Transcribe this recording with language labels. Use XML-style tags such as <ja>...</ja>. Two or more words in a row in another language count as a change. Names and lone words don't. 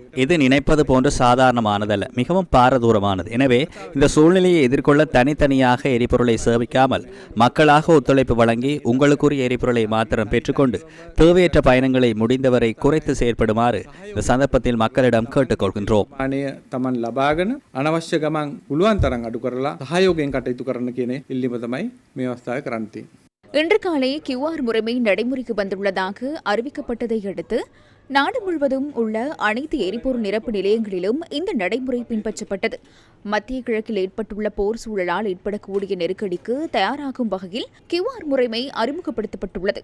<ta>இது நினைப்பது போன்று சாதாரணமானதல்ல, மிகவும் பாரதூரமானது. எனவே இந்த சூழ்நிலையை எதிர்கொள்ள தனித்தனியாக எரிபொருளை சேமிக்காமல் மக்களாக ஒத்துழைப்பு வழங்கி உங்களுக்குரிய எரிபொருளை மாத்திரம் பெற்றுக்கொண்டு தேவையற்ற பயணங்களை முடிந்தவரை குறைத்து செயற்படுமாறு இந்த சந்தர்ப்பத்தில் மக்களிடம் கேட்டுக்கொள்கின்றோம்.</ta> <si>අනවශ්‍ය ගමන් පුළුවන් තරම් අඩු කරලා සහයෝගයෙන් කටයුතු කරන්න කියන ඉල්ලීම තමයි මේ අවස්ථාවේ කරන්න තියෙන්නේ.</si> <ta>இன்று காலை QR முறைமை நடைமுறைக்கு வந்துள்ளதாக அறிவிக்கப்பட்டதை அடுத்து நாடு முழுவதும் உள்ள அனைத்து எரிபொருள் நிரப்பு நிலையங்களிலும் இந்த நடைமுறை பின்பற்றப்பட்டது. மத்திய கிழக்கில் ஏற்பட்டுள்ள போர் சூழலால் ஏற்படக்கூடிய நெருக்கடிக்கு தயாராகும் வகையில் QR முறைமை அறிமுகப்படுத்தப்பட்டுள்ளது.</ta>